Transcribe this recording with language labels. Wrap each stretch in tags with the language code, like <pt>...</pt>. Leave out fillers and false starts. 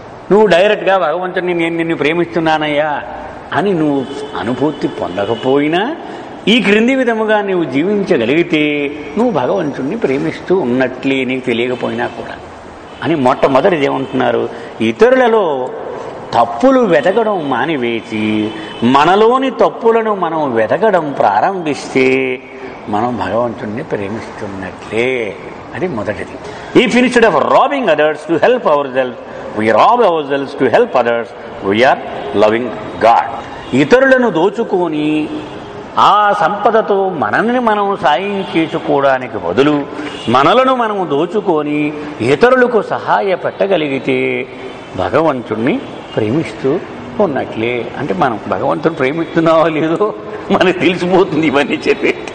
<te>నువ్వు డైరెక్ట్గా భగవంతుడిని నేను నిన్ను ప్రేమిస్తున్నానయ్యా అని నువ్వు అనుభూతి పొందకపోయినా ఈ క్రింది విధముగా నువ్వు జీవించగలిగితే నువ్వు భగవంతుడిని ప్రేమిస్తూ ఉన్నట్లే నీకు తెలియకపోయినా కూడా అని మొట్టమొదటిది ఏమంటున్నారు, ఇతరులలో తప్పులు వెతకడం మానివేసి మనలోని తప్పులను మనం వెతకడం ప్రారంభిస్తే మనం భగవంతుడిని ప్రేమిస్తున్నట్లే. అది మొదటిది.</te> <en>If instead of robbing others to help our self we rob ourselves to help others, we are loving God.</en> <te>ఇతరులను దోచుకొని ఆ సంపదతో మనల్ని మనం సాయం చేసుకోవడానికి బదులు మనలను మనం దోచుకొని ఇతరులకు సహాయపెట్టగలిగితే భగవంతుణ్ణి ప్రేమిస్తూ ఉన్నట్లే. అంటే మనం భగవంతుని ప్రేమిస్తున్నావో లేదో మనకు తెలిసిపోతుంది ఇవన్నీ చెప్పి.</te>